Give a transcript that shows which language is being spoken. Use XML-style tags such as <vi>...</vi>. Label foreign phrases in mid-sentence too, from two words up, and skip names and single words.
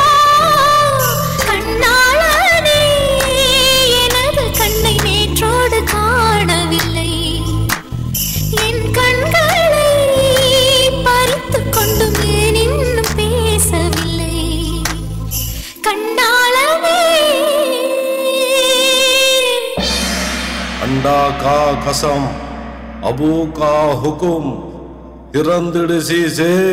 <ta>கண்ணாளனே எனது கண்ணை நேற்றோடு காணவில்லை என் கண்களை பறித்துக் கொண்டும் ஏன் இன்னும் பேசவில்லை கண்ணாளனே</ta> <hi>अंडा का कसम अबू का हुकुम हिरंदड़सी से</hi>